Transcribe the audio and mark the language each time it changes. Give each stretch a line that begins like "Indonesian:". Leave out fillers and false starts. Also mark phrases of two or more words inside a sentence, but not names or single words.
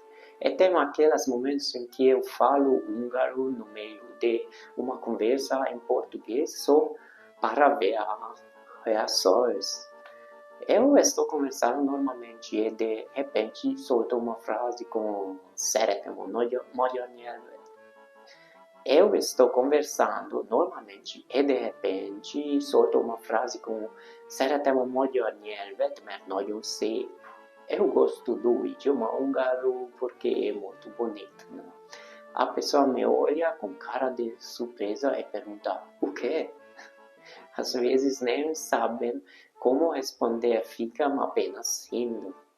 Portuguese: E tem aqueles momentos em que eu falo húngaro no meio de uma conversa em português só para ver as reações. Eu estou conversando normalmente e de repente solto uma frase com
Hungarian: szeretem a magyar nyelvet.
Portuguese: Eu estou conversando normalmente e de repente solto uma frase com
Hungarian: szeretem a magyar nyelvet, mert nagyon szép.
Portuguese: Eu gosto do idioma húngaro porque é muito bonito. Né? A pessoa me olha com cara de surpresa e pergunta, o quê? Às vezes nem sabem como responder, ficam apenas rindo.